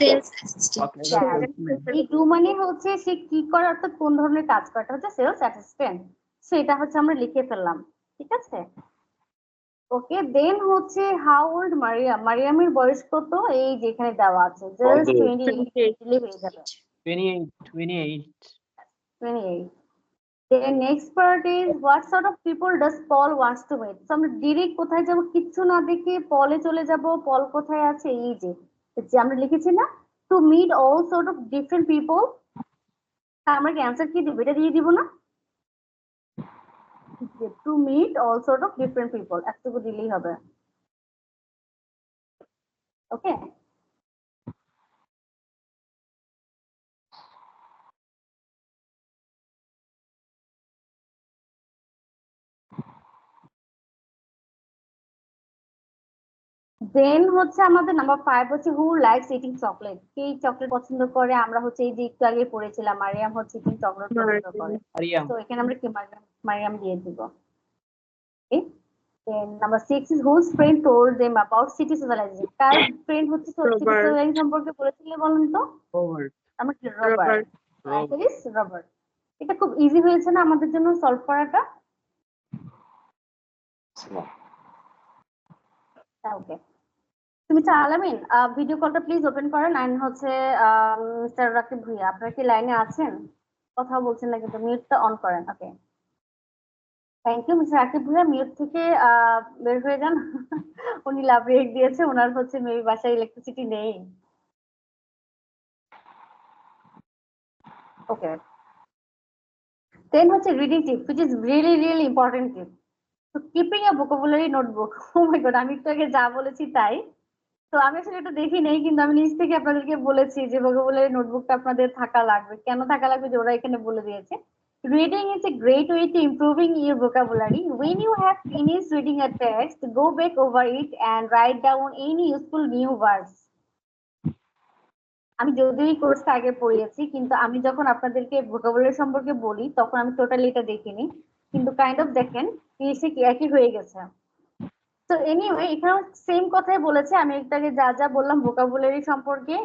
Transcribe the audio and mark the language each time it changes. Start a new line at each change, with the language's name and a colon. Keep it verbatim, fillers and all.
English: Sales assistant.
Bangla: হ্যাঁ, এই do মানে হচ্ছে সে কি করে, অর্থাৎ কোন ধরনের কাজ করে, এটা হচ্ছে সেলস অ্যাসিস্ট্যান্ট। সো এটা হচ্ছে আমরা লিখে ফেললাম, ঠিক আছে? ওকে, দেন হচ্ছে
English: how old Mariam,
Bangla: মারিয়ামের বয়স কত? এই যেখানে দেওয়া আছে জাস্ট
English: Okay. Twenty eight
Bangla: হয়ে যাবে,
English: twenty-eight, twenty-eight. Twenty eight. Then next part is what sort of people does Paul wants to meet?
Bangla: So আমরা ডিরেক্ট কোথায় যাব, কিচ্ছু না দেখে পলে চলে যাব। পল কোথায় আছে? এই যে যে আমরা লিখেছি না,
English: To meet all sort of different people.
Bangla: আমরা কি অ্যান্সার কি দিব, এটা দিয়ে দিব না?
English: to meet all sort of different people,
Bangla: এতটুকু দিলেই হবে। ওকে, দেন হচ্ছে আমাদের নাম্বার ফাইভ হচ্ছে
English: who likes eating chocolate,
Bangla: কে চকলেট পছন্দ করে? আমরা হচ্ছে এই যে একটু আগে পড়েছিলাম মারিয়াম হচ্ছে ইটিং চকলেট পছন্দ করে,
English: Mariam.
Bangla: তো এখানে আমরা কি মারিয়াম মারিয়াম দিয়ে দিব।
English: Then number six is whose friend told them about city socializing?
Bangla: Car friend হচ্ছে city socializing সম্পর্কে বলেছিল বলুন তো?
English: Robert.
Bangla: আমার কি
English: Robert.
Bangla: Robert,
English: Robert.
Bangla: রবার্ট। এটা খুব ইজি হয়েছে না আমাদের জন্য সলভ করাটা? না। ওকে, তুমি তো আলামিন ভিডিও কলটা প্লিজ ওপেন করেন। লাইন হচ্ছে মিস্টার রাকিব ভুইয়া, আপনারা কি লাইনে আছেন? কথা বলছেন না কিন্তু, মিউটটা অন করেন। Okay, thank you mister Rakib Bhuiyan, mute থেকে আহ, বের হয়ে যান। উনি লাভ রেট দিয়েছে, ওনার হচ্ছে মেবি বাসায় ইলেকট্রিসিটি নেই।
English: Okay, then হচ্ছে reading tip which is really really important tip, তো keeping a vocabulary notebook.
Bangla: Oh my God, আমি একটু আগে যা বলেছি তাই, তো আমি আসলে একটু দেখি নেই, কিন্তু আমি নিজ থেকে আপনাদেরকে বলেছি যে ভোকাবুলারি নোটবুকটা আপনাদের থাকা লাগবে। কেন থাকা লাগবে যে ওরা এখানে বলে দিয়েছে।
English: Reading is a great way to improving your vocabulary. When you have finished reading a text, go back over it and write down any useful new words.
Bangla: আমি যদিও এই কোর্সটা আগে পড়িয়েছি, কিন্তু আমি যখন আপনাদেরকে ভোকাবুলারি সম্পর্কে বলি তখন আমি টোটালি এটা দেখিনি, কিন্তু কাইন্ড অফ দেখেন জিনিসটা কি একই হয়ে গেছে। তো এনিওয়ে এখানেও সেম কথাই বলেছে, আমি একটাকে যা যা বললাম ভোকাবুলারি সম্পর্কে।